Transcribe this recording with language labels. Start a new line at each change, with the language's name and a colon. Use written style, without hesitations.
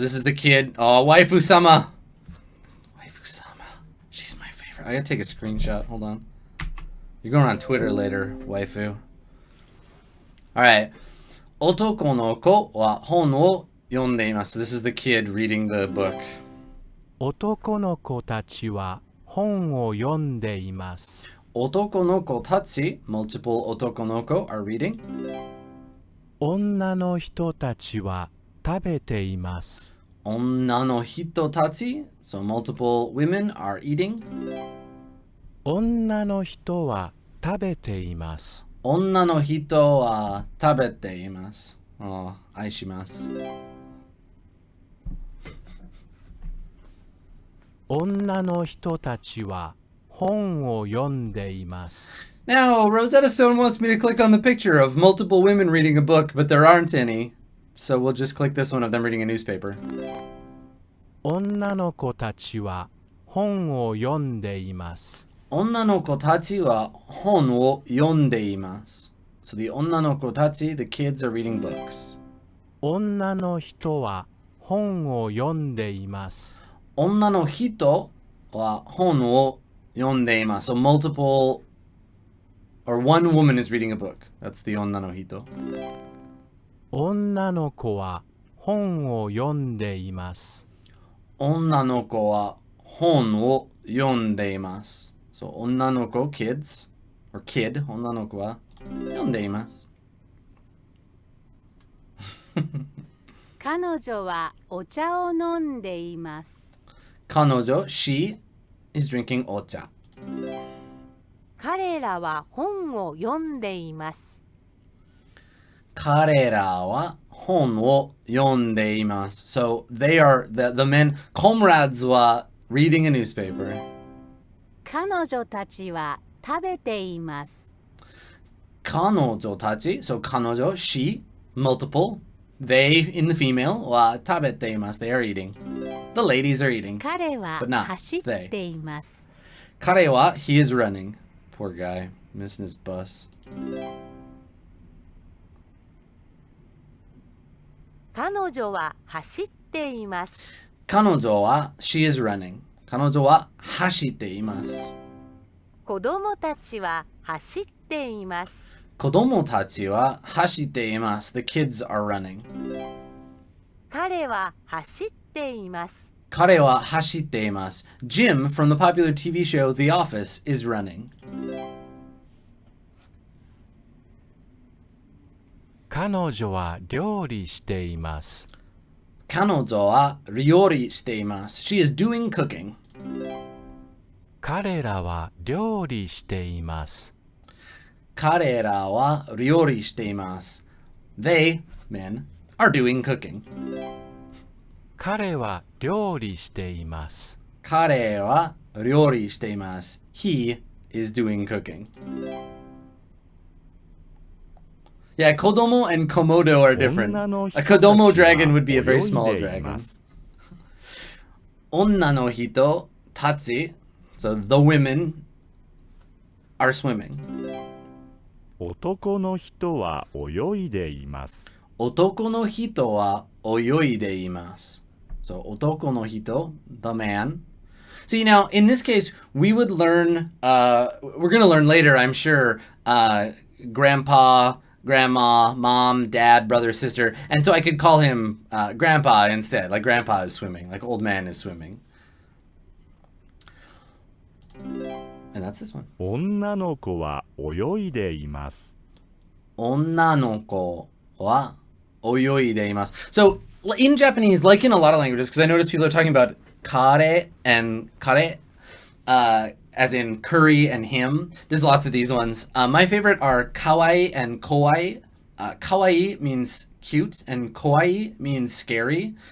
English: This is the kid. Oh, waifu-sama. Waifu-sama. She's my favorite. I gotta take a screenshot. Hold on. You're going on Twitter later, waifu. Alright.
Japanese: 男の子は本を読んでいます。
English: This is the kid reading the book.
Japanese: 男の子たちは本を読んでいます。男の子たち
English: multiple
Japanese: 男の子
English: are reading.
Japanese: 女の人たちは食べています。女の人たち
English: so multiple women are eating.
Japanese: 女の人は食べています。女の人は食べています。 Oh, 愛します。女の人たちは本を読んでいます。
English: Now, Rosetta Stone wants me to click on the picture of multiple women reading a book, but there aren't any. So we'll just click this one of them reading a newspaper.
Japanese: 女の子たちは本を読んでいます。女の子たちは本を読んでいます。
English: So the
Japanese: 女の子たち,
English: the kids are reading books.
Japanese: 女の人は本を読んでいます。女の人は本を読んでいます。
English: So multiple, or one woman is reading a book. That's the
Japanese: 女の人. 女の子は本を読んでいます。女の子は本を読んでいます。
English: So
Japanese: 女の子
English: kids, or kid,
Japanese: 女の子は読んでいます。彼女はお茶を飲んでいます。彼女
English: she is drinking
Japanese: お茶。彼らは本を読んでいます。彼らは本を読んでいます。
English: So they are, the men, comrades は reading a newspaper.
Japanese: 彼女たちは食べています。彼女たち
English: so
Japanese: 彼女
English: she multiple they in the female
Japanese: は食べています
English: they are eating the ladies are eating
Japanese: 彼は
English: But not
Japanese: 走っています。彼は
English: he is running poor guy missing his bus
Japanese: 彼女は走っています。彼女は
English: she is running
Japanese: 彼女は走っています子供たちは走っています。子供たちは走っています
English: the kids are running
Japanese: 彼は走っています。彼は走っています
English: Jim from the popular TV show The Office is running
Japanese: 彼女は料理しています。彼女は料理しています
English: She is doing cooking
Japanese: 彼らは料理しています。彼らは料理しています
English: They, men, are doing cooking
Japanese: 彼は料理しています。彼は料理しています
English: He is doing cooking Yeah, Kodomo and Komodo are different.
Japanese: 女の人
English: A
Japanese: たちは
English: Kodomo dragon would be a very
Japanese: 泳い
English: small
Japanese: でい
English: dragon.
Japanese: ます。 Onna no hito tatsi.
English: So the women are swimming.
Japanese: 男の人は泳いでいます。 Otoko no hito wa oyoide imasu.
English: So otoko no hito, the man. See, now, in this case, we would learn, we're going to learn later, I'm sure, grandpa, grandma, mom, dad, brother, sister. And so I could call him grandpa instead. Like grandpa is swimming, like old man is swimming. And that's this one.
Japanese: 女の子は泳いでいます。 Onna no ko wa oyoide imasu.
English: So, in Japanese, like in a lot of languages, because I notice people are talking about kare and kare, as in curry and him. There's lots of these ones. My favorite are kawaii and kowai. Kawaii means cute and kawaii means scary.